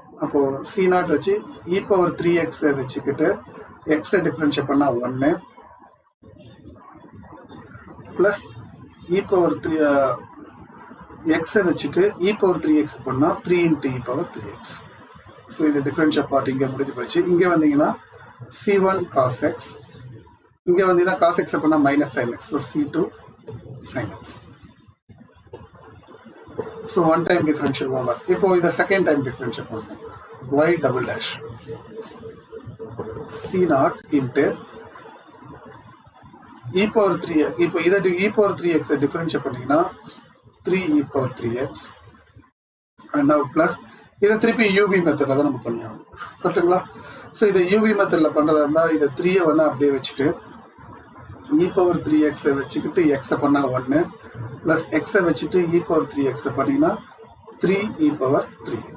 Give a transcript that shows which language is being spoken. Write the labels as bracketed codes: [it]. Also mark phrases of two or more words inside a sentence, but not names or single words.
[ta] அப்போது c0 வச்சு [en] e power 3x [ta] வச்சுக்கிட்டு எக்ஸை டிஃபரன்ஷியேட் பண்ணால் 1 ப்ளஸ் [en] e power 3 [ta] எக்ஸை வச்சுட்டு [en] e power 3x [ta] பண்ணால் [en] 3 into e power 3x. [ta] ஸோ இது [en] differentiate part [ta] இங்கே முடிஞ்சு போயிடுச்சு. இங்கே வந்தீங்கன்னா [en] c1 cos x, [ta] இங்கே வந்தீங்கன்னா [en] cos x [ta] பண்ணால் [en] minus sin x, [ta] ஸோ [en] c2 sin x. So one time differential over. [ta] இப்போ இதை [en] second time differentiate [ta] பண்ணணும். [en] y double dash c naught into e power 3x. [ta] இப்போ இதை [en] e power 3x [ta] டிஃபரன்ஷியேட் பண்ணீங்கன்னா [en] 3e power 3x and now plus [ta] இதை திருப்பி uv மெத்தட்ல தான் நம்ம பண்ணியாகும். கரெக்டுங்களா? ஸோ இதை uv மெத்தட்ல பண்ணுறதா இருந்தால் இதை 3 வேணா அப்படியே வச்சுட்டு [en] e power 3x [ta] வச்சுக்கிட்டு x பண்ணா 1 ப்ளஸ் எக்ஸை வச்சுட்டு [en] e power 3x [ta] பண்ணிங்கன்னா [en] 3e power 3x.